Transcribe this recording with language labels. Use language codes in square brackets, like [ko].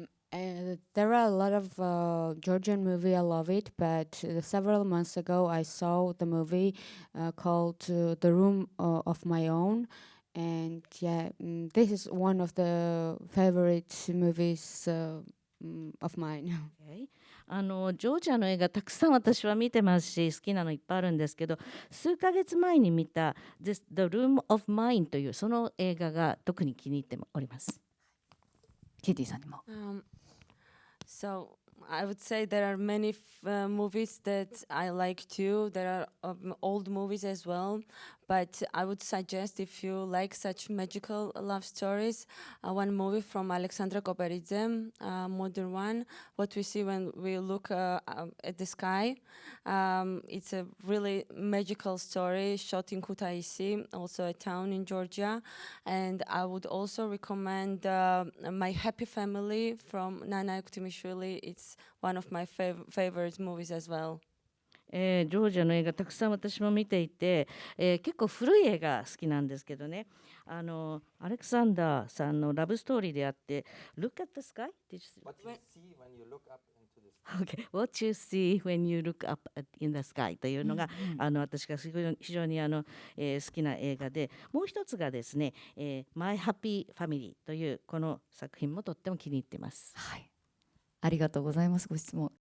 [en] There are a lot of Georgian movie. I love it, but several months ago I saw the movie called The Room of My Own, and this is one of the favorite movies of mine. Okay. [ja] ジョージアの映画たくさん私は見てますし好きなのいっぱいあるんですけど数ヶ月前に見た The Room of Mine というその映画が特に気に入っております。ケイティさんにも。 [en] So I would say there are many movies that I like too. There are old movies as well. But I would suggest if you like such magical love stories, one movie from Alexandra Koberidze, modern one, What We See When We Look at the Sky. It's a really magical story shot in Kutaisi, also a town in Georgia. And I would also recommend My Happy Family from Nana Ektimishvili. It's one of my favorite movies as well. [ja] ジョージアの映画たくさん私も見ていて、結構古い映画好きなんですけどねアレクサンダーさんのラブストーリーであって「Look at the sky」 [en] Did you see? What you see when you look up into the sky. Okay. [ja] What you see when you look up in the sky というのが、私が非常に好きな映画でもう一つがですね、My Happy Family というこの作品もとっても気に入っています。はい。ありがとうございます。ご質問。